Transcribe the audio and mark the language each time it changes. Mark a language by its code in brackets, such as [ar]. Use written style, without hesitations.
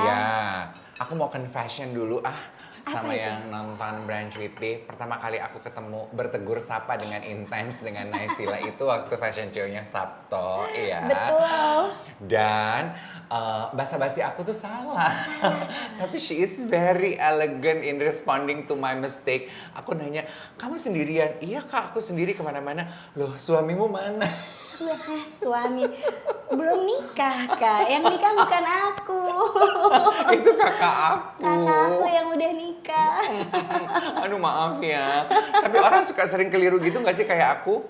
[id] Iya. Aku mau confession dulu sama itu? yang nonton Brunch with Dave. Pertama kali aku ketemu bertegur sapa dengan intens dengan Naysila itu waktu fashion show-nya Sabto, iya. Betul. Dan basa-basi aku tuh salah. [en] Tapi she is very elegant in responding to my mistake. [id] Aku nanya, kamu sendirian? Iya kak, aku sendiri kemana-mana. Loh, suamimu mana? Suami belum nikah Kak, yang nikah bukan aku. Itu kakak aku. Kakak aku yang udah nikah. Aduh maaf ya. Tapi orang suka sering keliru gitu gak sih kayak aku?